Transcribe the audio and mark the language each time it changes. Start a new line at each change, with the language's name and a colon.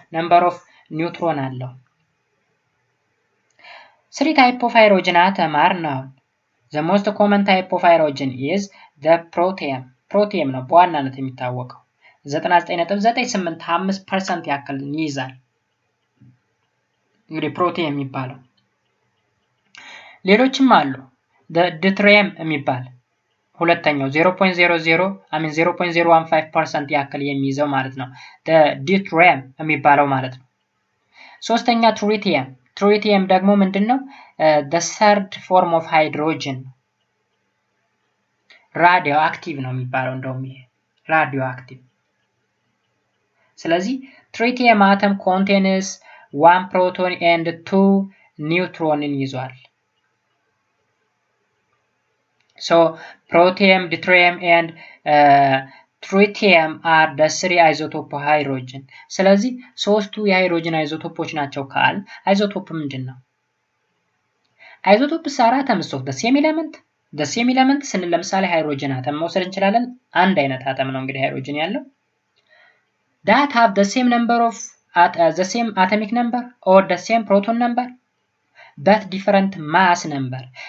Amharic: ነምበር ኦፍ ኒውትሮን አለው።
English: Three type of hydrogen atom are known. The most common type of hydrogen is the protium.
Amharic: protium ነው በዋናነት የሚታወቀው 99.985% ያክል ይይዛል። እንግዲህ ፕሮቲየም የሚባለው ሌሎችም አሉ። ድትሪየም የሚባል ሁለተኛው 0.15% ያክል የሚይዘው ማለት ነው። ድትሪየም የሚባለው ማለት ነው። ሶስተኛ ትሪቲየም። ትሪቲየም ደግሞ ምንድነው?
English: the third form of hydrogen
Amharic: ራዲዮ አክቲቭ ነው የሚባለው እንደውም ይሄ ራዲዮ አክቲቭ። ስለዚህ ትሪቲየም አተም
English: contains one proton and two neutronin ይዟል። So protium, deuterium and tritium are the three isotope hydrogen.
Amharic: ስለዚህ ሶስቱ የሃይድሮጅን አይዞቶፖች ናቸው ካል አይዞቶፕ ምንድነው?
English: አይዞቶፕስ are atoms of the same element. the same element
Amharic: ስንል ለምሳሌ ሃይድሮጅን አተም መውሰድ እንችላለን። አንድ አይነት አተም ነው እንግዲህ ሃይድሮጅን ያለው
English: that have the same number of the same atomic number or the same proton number but different mass number.